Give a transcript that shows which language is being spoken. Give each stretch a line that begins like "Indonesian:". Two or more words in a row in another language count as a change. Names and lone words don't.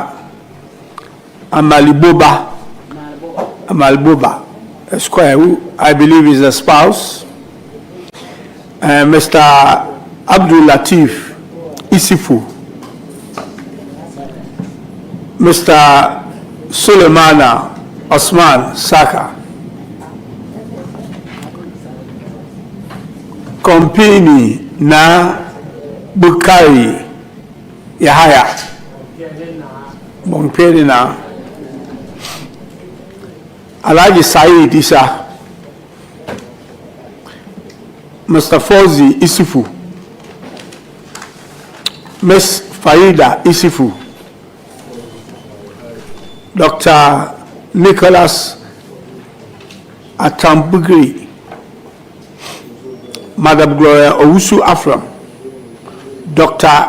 English: Amaleboba, Esquire, who I believe is a spouse. Mr. Abdul Latif Isifu, Mr. Suleimana Osman Saka, Kompini na Bukari Yahaya, Bomperi na Alaji Said Isa, Mr. Fauzi Isifu, Ms. Farida Isifu, Dr. Nicholas Atambugri, Madam Gloria Owusu Afram, Dr.